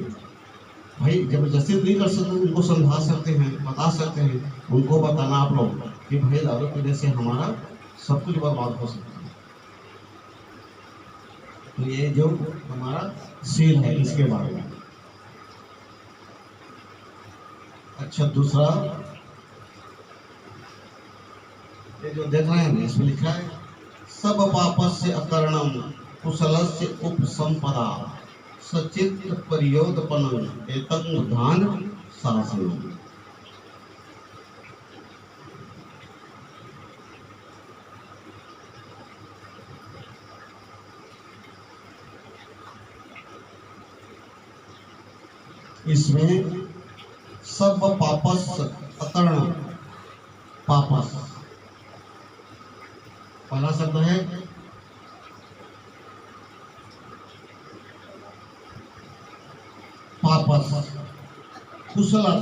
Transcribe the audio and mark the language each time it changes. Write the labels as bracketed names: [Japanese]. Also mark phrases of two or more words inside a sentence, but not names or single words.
[Hindi] भाई जबरदस्ती नहीं कर सकते, उनको समझा सकते हैं, बता सकते हैं, उनको बताना आप लोग कि भाई दारू पीने से हमारा सब कुछ बर्बाद हो सकता है। तो ये जो हमारा सील है इसके बारे में। अच्छा, दूसरा ये जो देख रहे हैं इसमें लिखा है [Pali] सब पापस्य अकरणम कुशलस्य उपसंपदा सचित परियोदपनं एतं धान शासनम। [Hindi] इसमें [Pali] सब पापस अकर्ण, [Hindi] पापस पहला शब्द है पापस, कुशल,